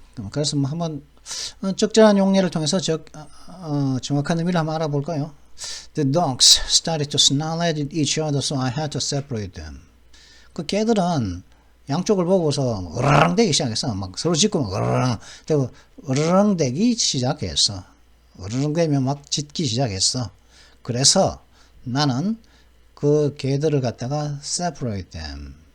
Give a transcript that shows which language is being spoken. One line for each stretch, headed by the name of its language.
Korean: 그래서 뭐 한번 적절한 용례를 통해서 정확한 의미를 한번 알아볼까요?
English: The dogs started to snarl at each other, so I had to separate them.
Korean: 그 개들은 양쪽을 보고서 으르렁 대기 시작했어. 막 서로 짖고 막 으르렁 대기 시작했어. 으르렁 대면 막 짖기 시작했어. 그래서 나는 그 개들을 갖다가
English: separate them.